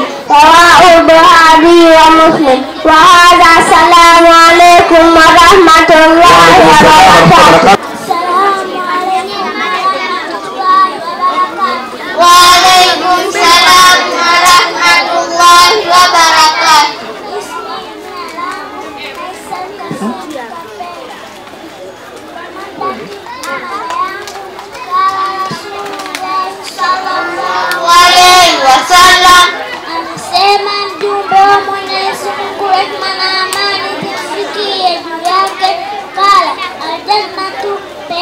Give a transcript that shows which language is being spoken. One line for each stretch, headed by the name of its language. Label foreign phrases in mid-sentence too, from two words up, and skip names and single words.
Arabic: رواه البخاري ومسلم. وهذا، السلام عليكم ورحمة الله وبركاته. وعليكم السلام ورحمة الله وبركاته.
Swahili: Anasema mjumbe wa Mwenyezi Mungu, rehema na amani zimfikie juu yake,
Arabic: قال الجنة